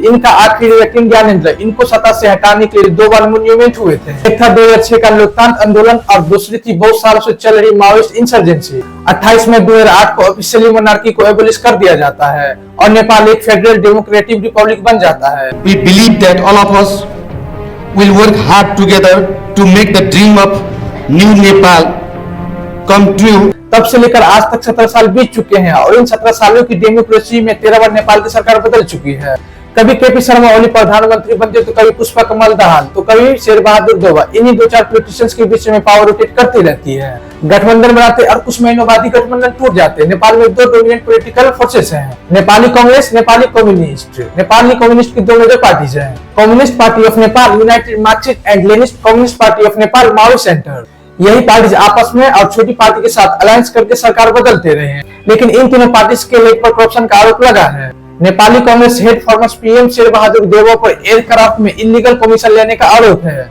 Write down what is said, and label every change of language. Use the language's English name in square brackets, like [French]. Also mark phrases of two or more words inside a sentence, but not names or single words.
[Hindi] इनका आखिरी किंग ज्ञानेंद्र। इनको सत्ता से हटाने के लिए 2 बार मूवमेंट हुए थे। एक था 2006 का लोकतंत्र आंदोलन और दूसरी थी बहुत सालों से चल रही माओइस्ट इंसर्जेंसी। 28 मई 2008 को ऑफिशियली मोनार्की को एबोलिश कर दिया जाता है और नेपाल एक [English] federal democratic republic [Hindi] बन जाता है। [English] We believe that all of us will work hard together to make the dream of new Nepal come true. [Hindi] तब से लेकर आज तक 17 साल बीत चुके हैं और इन 17 सालों की डेमोक्रेसी में 13 बार नेपाल की सरकार बदल चुकी है। कभी केपी शर्मा ओली प्रधानमंत्री बनते तो कभी पुष्पा कमल दहाल तो कभी शेर बहादुर देवा। इन्हीं 2-4 पॉलिटिशियंस के बीच में पावर रोटेट करती रहती है। गठबंधन बनाते और कुछ महीनों बाद ही गठबंधन टूट जाते। नेपाल में 2 [English] dominant political forces [Hindi] हैं, नेपाली कांग्रेस, नेपाली कम्युनिस्ट। नेपाली कम्युनिस्ट की 2 मेजर पार्टीज हैं, कम्युनिस्ट पार्टी ऑफ नेपाल, यूनाइटेड मार्क्सिस्ट एंड लेनिस्ट कम्युनिस्ट पार्टी ऑफ नेपाल, माओ सेंटर। यही पार्टीज आपस में और छोटी पार्टी के साथ अलायंस करके सरकार बदलते रहे हैं, लेकिन इन तीनों पार्टीज के लेग पर करप्शन का आरोप लगा है। नेपाली कांग्रेस हेड [English] former PM [Hindi] शेर बहादुर देवा पर एयरक्राफ्ट में [English] illegal commission [Hindi] लेने का आरोप है।